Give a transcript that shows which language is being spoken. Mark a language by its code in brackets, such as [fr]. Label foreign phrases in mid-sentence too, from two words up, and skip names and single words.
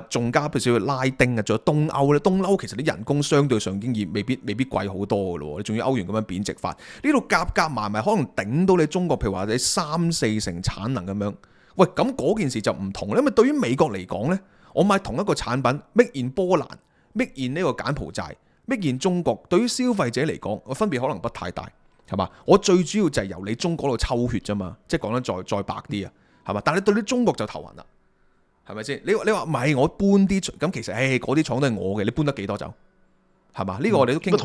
[yue] 仲加譬如拉丁啊，仲有東歐咧。東歐其實啲人工相對上已經未必貴好多嘅咯。你仲要歐元咁樣貶值法，呢度夾埋，可能頂到你中國，譬如話你3-4成產能咁樣。喂，咁嗰件事就唔同啦。因為對於美國嚟講咧，我買同一個產品 ， [en] make in [yue] 波蘭 ， [en] make in [yue] 呢個柬埔寨。 [en] Make in [yue] 中國對於消費者嚟講，個分別可能不太大，係嘛？我最主要就係由你中國度抽血啫嘛，即係講得再白啲啊，係嘛？但係對你中國就頭暈啦，係咪先？你話唔係我搬啲咁，其實嗰啲廠都係我嘅，你搬得幾多走？係嘛？呢個我哋都傾過。